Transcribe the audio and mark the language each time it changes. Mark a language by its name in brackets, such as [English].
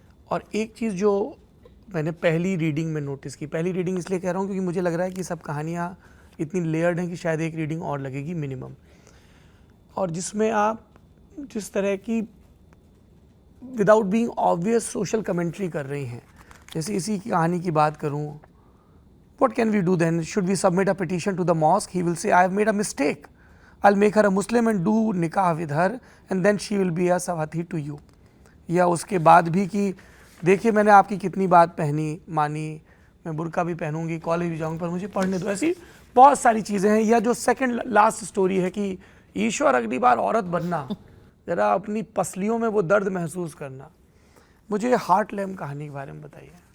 [Hindi] और एक चीज़ जो मैंने पहली रीडिंग में नोटिस की, पहली रीडिंग इसलिए कह रहा हूँ क्योंकि मुझे लग रहा है कि सब कहानियाँ इतनी लेयर्ड हैं कि शायद एक रीडिंग और लगेगी मिनिमम, और जिसमें आप जिस तरह की without being obvious social commentary कर रही हैं. जैसे इसी की कहानी की बात करूँ, what can we do then? [English] Should we submit a petition to the mosque? He will say, I have made a mistake. I'll make her a Muslim and do nikah with her and then she will be a sawati to you. [Hindi] या उसके बाद भी कि देखिए मैंने आपकी कितनी बात मानी, मैं बुर्का भी पहनूंगी, कॉलेज भी जाऊंगी, पर मुझे पढ़ने दो. ऐसी बहुत सारी चीज़ें हैं. या जो सेकंड लास्ट स्टोरी है कि ईश्वर अगली बार औरत बनना, ज़रा अपनी पसलियों में वो दर्द महसूस करना. मुझे हार्ट लैम्प कहानी के बारे में बताइए.